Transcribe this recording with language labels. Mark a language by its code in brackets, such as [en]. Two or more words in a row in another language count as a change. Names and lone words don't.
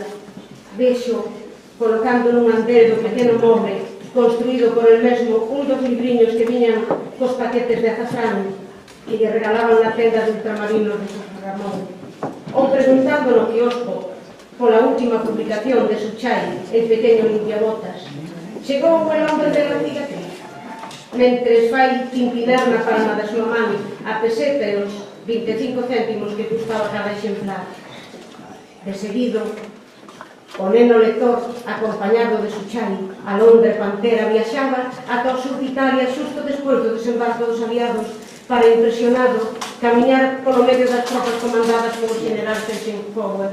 [gl] Vexo, colocando nun andel do pequeno moble, construído por el mesmo, un dos libriños que viñan cos paquetes de azafrán que lle regalaban na tenda de ultramarinos de José Ramón. Ou preguntando no quiosco pola última publicación de Suchai, el pequeño limpiabotas. Chegou el hombre de la cicatriz, mentres fai impinar na palma da súa man a peseta e os 25 céntimos que custaba cada exemplar. De seguido, o neno lector, acompañado de Suchai, a Londra Pantera, viaxaba ata o sur de Italia xusto despois do desembarco dos aliados para, impresionado, camiñar polo medio das tropas comandadas polo general Eisenhower.